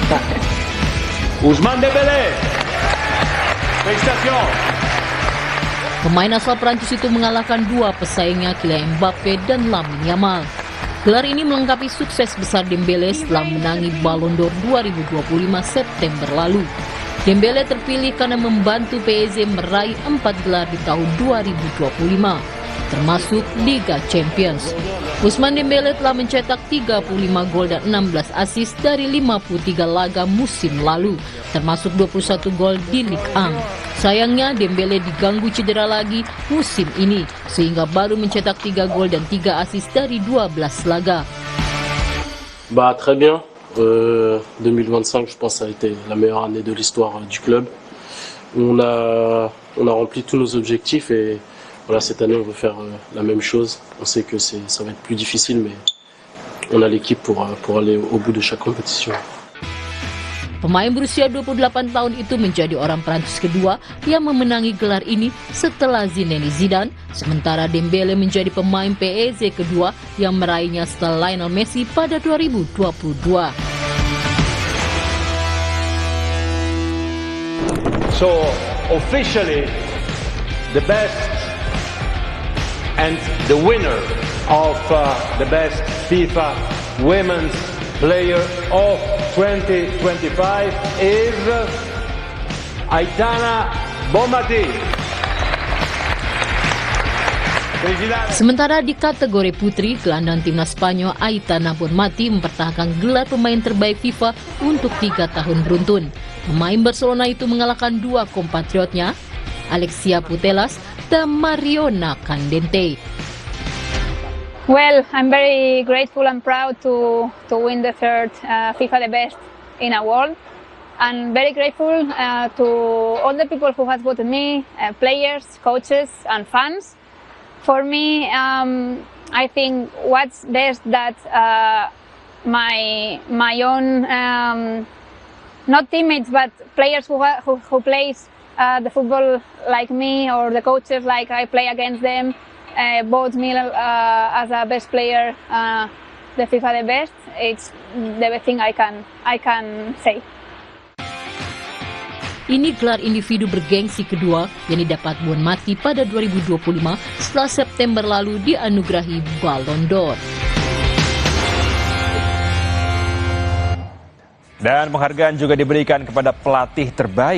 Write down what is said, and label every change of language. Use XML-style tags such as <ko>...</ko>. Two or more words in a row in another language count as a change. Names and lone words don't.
<id>Ousmane Dembélé.</id> <fr>Félicitations.</fr> <id>Pemain asal Prancis itu mengalahkan dua pesaingnya Kylian Mbappe dan Lamine Yamal. Gelar ini melengkapi sukses besar Dembele setelah menangi Ballon d'Or 2025 September lalu. Dembele terpilih karena membantu PSG meraih 4 gelar di tahun 2025, termasuk Liga Champions. Ousmane Dembele telah mencetak 35 gol dan 16 assist dari 53 laga musim lalu, termasuk 21 gol di Ligue 1. Sayangnya Dembele diganggu cedera lagi musim ini, sehingga baru mencetak 3 gol dan 3 assist dari 12 laga.</id> <fr>Très bien. 2025, je pense, ça a été la meilleure année de l'histoire du club. On a rempli tous nos objectifs et voilà, cette année on veut faire la même chose. On sait que ça va être plus difficile, mais on a l'équipe pour aller au bout de chaque compétition.</fr> <id>Pemain berusia 28 tahun itu menjadi orang Prancis kedua yang memenangi gelar ini setelah Zinedine Zidane, sementara Dembele menjadi pemain PSG kedua yang meraihnya setelah Lionel Messi pada 2022.</id> <en>So officially the best and the winner of the best FIFA Women's Player of 2025 is Aitana Bonmati.</en> <id>Sementara di kategori putri, gelandang timnas Spanyol Aitana Bonmati mempertahankan gelar pemain terbaik FIFA untuk 3 tahun beruntun. Pemain Barcelona itu mengalahkan dua kompatriotnya, Alexia Putellas dan Mariona Candente.</id> <en>Well, I'm very grateful and proud to win the third FIFA the Best in a world, and very grateful to all the people who have voted me, players, coaches, and fans. For me, I think what's best that my own not teammates but players who plays the football like me, or the coaches like I play against them, vote me as a best player, the FIFA the Best. It's the best thing I can say.</en> <id>Ini gelar individu bergengsi kedua yang didapat Bonmati pada 2025 setelah September lalu dianugerahi Ballon d'Or. Dan penghargaan juga diberikan kepada pelatih terbaik.</id>